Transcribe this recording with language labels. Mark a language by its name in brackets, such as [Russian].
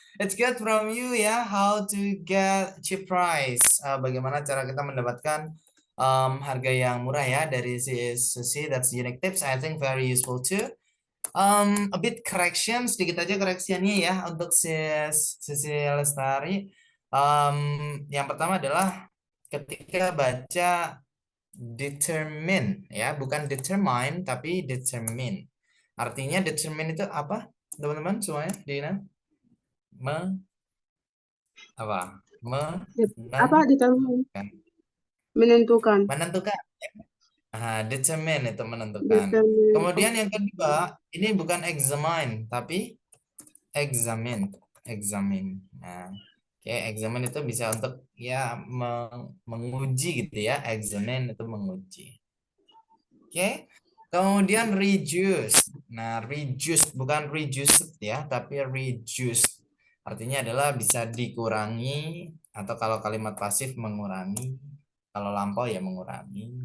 [English] It's good from you ya, how to get cheap price. [Indonesian] Bagaimana cara kita mendapatkan harga yang murah ya dari si Susie. [English] That's unique tips. I think very useful too. A bit correction, [Indonesian] sedikit aja koreksiannya ya untuk sisi Lestari. Yang pertama adalah ketika baca determine ya, bukan determine tapi determine. Artinya determine itu apa, teman-teman semuanya? Dina? Apa? Apa determine? Menentukan. Menentukan. Determine itu menentukan. Determine. Kemudian yang kedua, ini bukan examine tapi examine. Nah, examine itu bisa untuk ya menguji gitu ya. Examine itu menguji. Kemudian reduce. Nah, reduce bukan reduced ya, tapi reduce. Artinya adalah bisa dikurangi, atau kalau kalimat pasif mengurangi, kalau lampau ya mengurangi.